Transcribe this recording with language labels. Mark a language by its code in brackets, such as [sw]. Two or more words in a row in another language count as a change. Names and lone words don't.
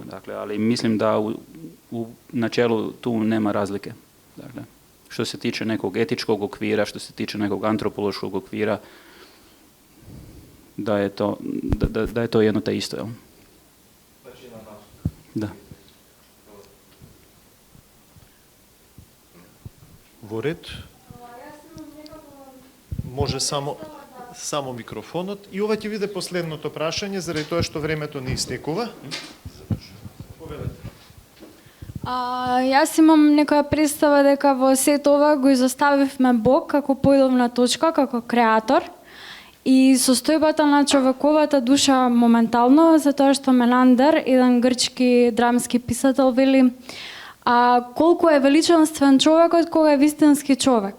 [hr] Dakle, ali mislim da u načelu tu nema razlike. Dakle, što se tiče nekog etičkog okvira, što se tiče nekog antropološkog okvira, da je to jedno te isto. Jel? Da. [mk] Во ред. Може само микрофонот. И ова ќе биде последното прашање, заради тоа што времето не истекува. Јас имам некоја представа дека во сето ова го изоставивме Бог како појдовна точка, како креатор и состојбата на човековата душа моментално, затоа што Менандер, еден грчки драмски писател, вели колку е величанствен човекот кога е вистински човек.